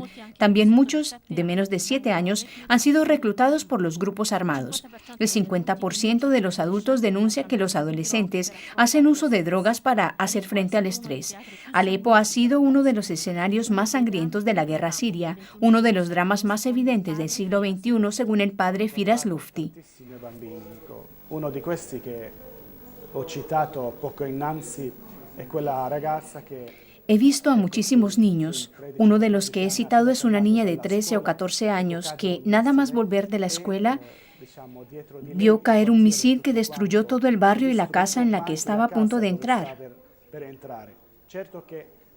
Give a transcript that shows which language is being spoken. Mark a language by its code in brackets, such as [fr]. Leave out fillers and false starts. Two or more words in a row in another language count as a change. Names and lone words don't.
[es] También muchos, de menos de 7 años, han sido reclutados por los grupos armados. El 50% de los adultos denuncia que los adolescentes hacen uso de drogas para hacer frente al estrés. Alepo ha sido uno de los escenarios más sangrientos de la guerra siria, uno de los dramas más evidentes del siglo XXI, según el padre Firas Lufti. [it] Uno di questi che ho citato poco innanzi è quella ragazza che [es] He visto a muchísimos niños. Uno de los que he citado es una niña de 13 o 14 años que, nada más volver de la escuela, vio caer un misil que destruyó todo el barrio y la casa en la que estaba a punto de entrar.